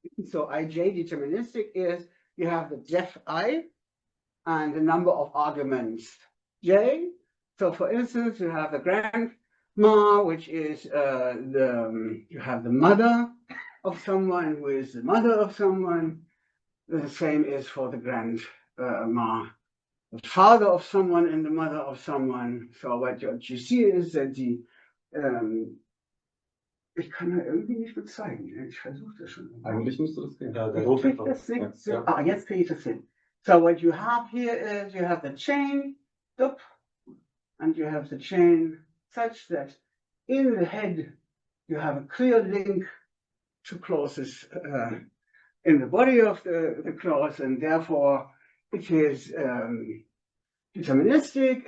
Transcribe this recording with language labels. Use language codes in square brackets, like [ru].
[en] So IJ deterministic is you have the def I and the number of arguments j. So for instance, you have the grand Ma, which is you have the mother of someone who is the mother of someone. The same is for the grandma, the father of someone and the mother of someone. So what you see is that [de] ich kann ja irgendwie nicht mehr zeigen. Ich versuche das schon. Eigentlich müsste das gehen. Ja, jetzt kriege ich das hin. [en] So what you have here is you have the chain, and you have the chain such that in the head you have a clear link to clauses in the body of the clause, and therefore it is deterministic.